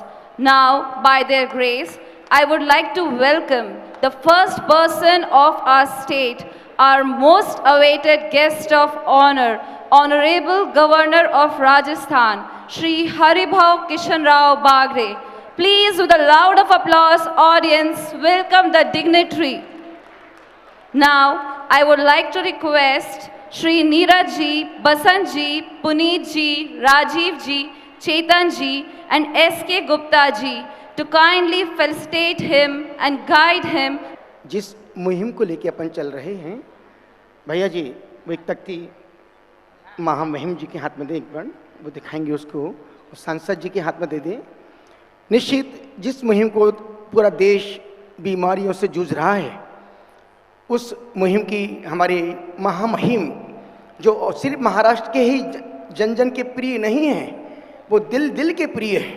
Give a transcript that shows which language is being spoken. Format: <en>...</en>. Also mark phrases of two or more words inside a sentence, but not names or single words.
<en>Now, by their grace, I would like to welcome the first person of our state, our most awaited guest of honor, Honorable Governor of Rajasthan, Shri Haribhau Kishanrao Bagre. Please, with a loud of applause, audience, welcome the dignitary. Now, I would like to request Shri Neeraj ji, Basant ji, Puneet ji, Rajiv ji, Chetan ji and S.K. Gupta ji to kindly felicitate him and guide him.</en> <hi>जिस मुहिम को लेके अपन चल रहे हैं, भैया जी वो एक तख्ती महामहिम जी के हाथ में दे, एक बार वो दिखाएंगे उसको, और सांसद जी के हाथ में दे दें। निश्चित जिस मुहिम को पूरा देश बीमारियों से जूझ रहा है, उस मुहिम की हमारी महामहिम जो सिर्फ महाराष्ट्र के ही जन जन के प्रिय नहीं है, वो दिल दिल के प्रिय है।</hi>